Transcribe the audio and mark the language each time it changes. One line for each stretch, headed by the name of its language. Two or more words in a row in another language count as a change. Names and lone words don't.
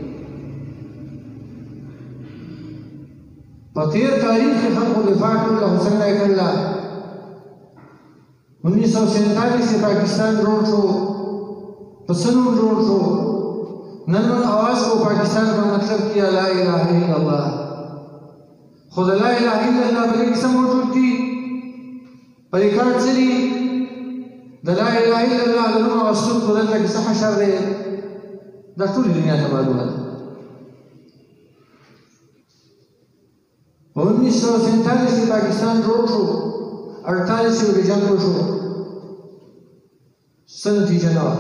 Pashto: په تېر تاریخ کې خلکو دفاع کړله، خو څنګه یې کړله؟ 1947 کې پاکستان جوړ شو، په څه نوم جوړ شو؟ نن موږ اواز کوو
Urdu: پاکستان کا مطلب کیا
Arabic: لا الہ الا اللہ،
Pashto: خو د
Arabic: لا الہ الا اللہ
Pashto: په دې کې څه موجود دي؟ په ریکارډ څه دي؟ د
Arabic: لا الہ الا اللہ
Pashto: د نوم اخیستونکو دلته کې څه حشر دی؟ دا ټولې دنیا ته معلومه ده۔ 1947 کې پاکستان جوړ شو، 48 کې جنګ وشو، څه نتیجه نه وه؟